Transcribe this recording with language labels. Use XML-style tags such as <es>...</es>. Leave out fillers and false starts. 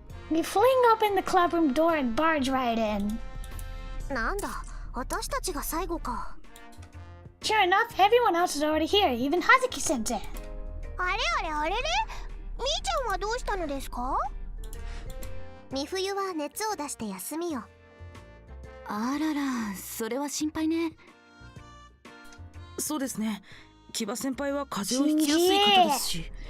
<en>We fling open the clubroom door and barge right in.</en> <ja>なんだ、私たちが最後か。</ja> <en>Sure enough, everyone else is already here, even Hazuki-sensei.</en> <ja>あれあれあれれ、みーちゃんはどうしたのですか？み冬は熱を出して休みよ。あらら、それは心配ね。そうですね。木場先輩は風邪をひきやすい方ですし。</ja>